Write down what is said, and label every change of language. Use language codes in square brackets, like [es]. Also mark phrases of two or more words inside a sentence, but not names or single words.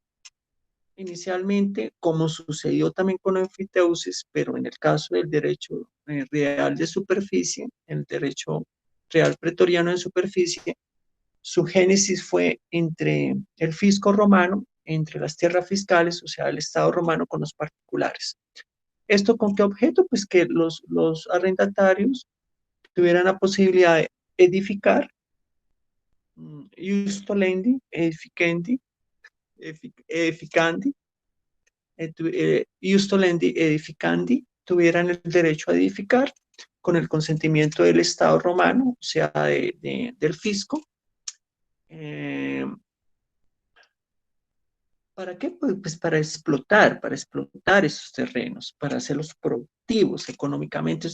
[es] Inicialmente, como sucedió también con enfiteusis, pero en el caso del derecho real de superficie, el derecho real pretoriano de superficie, su génesis fue entre el fisco romano, entre las tierras fiscales, o sea, el Estado romano con los particulares. ¿Esto con qué objeto? Pues que los arrendatarios tuvieran la posibilidad de edificar, [la] iustolendi, edificandi, edificandi, iustolendi, edificandi, [es] tuvieran el derecho a edificar con el consentimiento del Estado romano, o sea, del fisco. ¿Para qué? Pues para explotar esos terrenos, para hacerlos productivos económicamente.